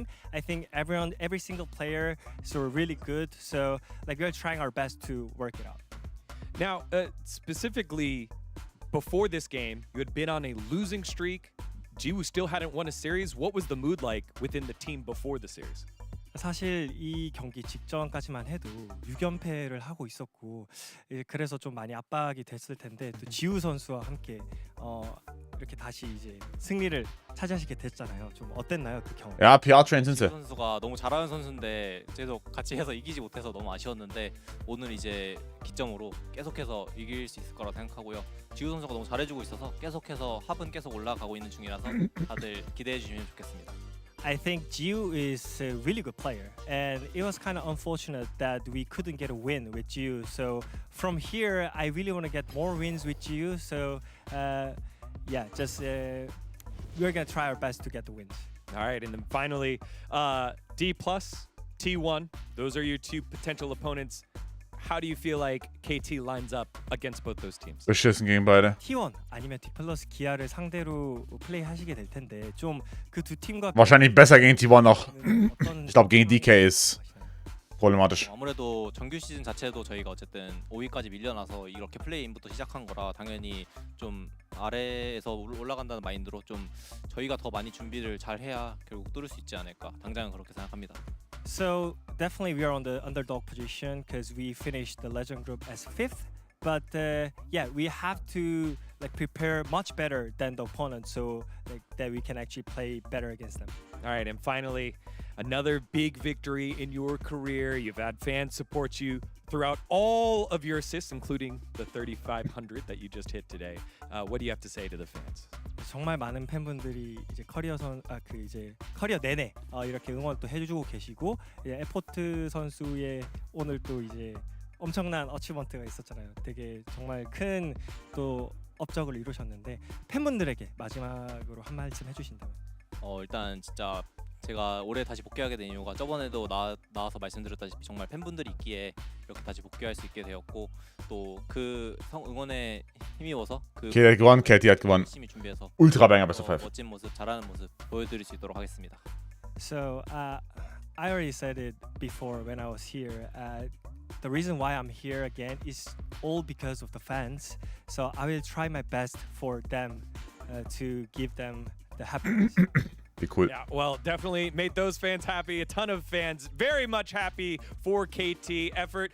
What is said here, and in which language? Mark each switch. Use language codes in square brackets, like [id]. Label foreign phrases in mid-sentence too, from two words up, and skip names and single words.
[en] I think every single player is really good, so like we're trying our best to work it out. Now, specifically, before this game, you had been on a losing streak. Jiwoo still hadn't won a series. What was the mood like within the team before the series? [ko] 사실 이 경기 직전까지만 해도 6연패를 하고 있었고 그래서 좀 많이 압박이 됐을 텐데 또 지우 선수와 함께 이렇게 다시 이제 승리를 차지하시게 됐잖아요. 좀 어땠나요 그 경험? [de] Ja, PR-Train sind sie. [ko] 선수가 너무 잘하는 선수인데 계속 같이 해서 이기지 못해서 너무 아쉬웠는데 오늘 이제 기점으로 계속해서 이길 수 있을 거라 생각하고요. 지우 선수가 너무 잘해주고 있어서 계속해서 합은 계속 올라가고 있는 중이라서 다들 기대해 주시면 좋겠습니다. [en] I think Jiu is a really good player, and it was kind of unfortunate that we couldn't get a win with Jiu. So from here, I really want to get more wins with Jiu. So yeah, just we're gonna try our best to get the wins. All right, and then finally, D+, T1. Those are your two potential opponents. How do you feel like KT lines up against both those teams? [de] Beschissen gegen beide. [ko] T1 아니면 D+ 기아를 상대로 플레이하시게 될 텐데 좀 그 두 팀과 [de] Wahrscheinlich besser gegen T1 noch. Ich glaube gegen DK ist problematisch. [ko] 아무래도 정규 시즌 자체도 저희가 어쨌든 5위까지 밀려나서 이렇게 플레이인부터 시작한 거라 당연히 좀 아래에서 올라간다는 마인드로 좀 저희가 더 많이 준비를 잘 해야 결국 뚫을 수 있지 않을까 당장은 그렇게 생각합니다. [en] So definitely we are on the underdog position because we finished the legend group as 5th. But yeah, we have to like prepare much better than the opponent so like, that we can actually play better against them. All right, and finally, another big victory in your career. You've had fans support you throughout all of your assists, including the 3,500 that you just hit today. What do you have to say to the fans? [ko] 정말 많은 팬분들이 이제 커리어 내내 이렇게 응원 또 해주고 계시고 에포트 선수의 오늘 또 이제 엄청난 어치먼트가 있었잖아요. 되게 정말 큰 또 업적을 이루셨는데 팬분들에게 마지막으로 한 말씀 해주신다면? 일단 진짜 제가 올해 다시 복귀하게 된 이유가 저번에도 나와서 말씀드렸다시피 정말 팬분들이 있기에 이렇게 다시 복귀할 수 있게 되었고 또 그 응원에 힘입어서 [de] KT hat gewonnen, KT hat gewonnen. [ko] 열심히 준비해서 [en] Ultra banger best of 5. [ko] 멋진 모습, 잘하는 모습 보여드릴 수 있도록 하겠습니다. [en] So I already said it before when I was here. The reason why I'm here again is all because of the fans. So I will try my best for them to give them the happiness. Be cool. Yeah, well, definitely made those fans happy. A ton of fans very much happy for KT effort.